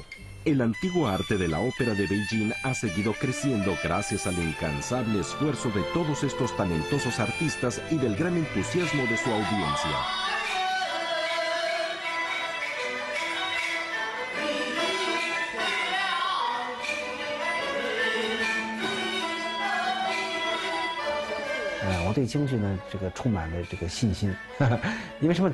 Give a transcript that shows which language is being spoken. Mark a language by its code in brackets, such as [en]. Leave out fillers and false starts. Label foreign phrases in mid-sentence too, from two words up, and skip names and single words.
[es] El antiguo arte de la ópera de Beijing ha seguido creciendo gracias al incansable esfuerzo de todos estos talentosos artistas y del gran entusiasmo de su audiencia. [zh] 我对京剧呢，这个充满了这个信心，因为什么？